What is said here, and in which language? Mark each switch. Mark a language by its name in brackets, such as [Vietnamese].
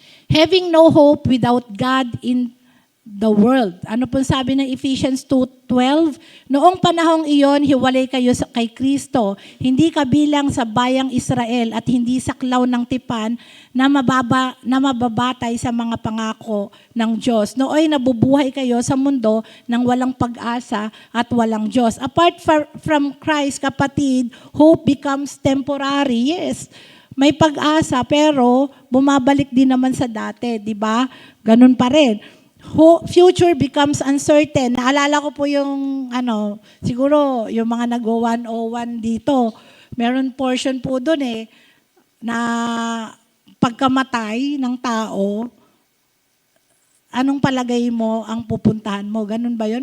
[English] Having no hope without God in the world. [Filipino] Ano po sabi ng Ephesians 2:12? Noong panahong iyon, hiwalay kayo kay Kristo, hindi kabilang sa bayang Israel at hindi saklaw ng tipan na mababatay sa mga pangako ng Diyos. Nooy nabubuhay kayo sa mundo ng walang pag-asa at walang Diyos. [English] Apart from Christ, kapatid, hope becomes temporary. [Filipino] Yes, may pag-asa pero bumabalik din naman sa dati, di ba? Ganun pa rin. [English] Future becomes uncertain. [Filipino] Naalala ko po yung, siguro yung mga nag-101 dito, meron portion po doon na pagkamatay ng tao, anong palagay mo ang pupuntahan mo? Ganun ba yun?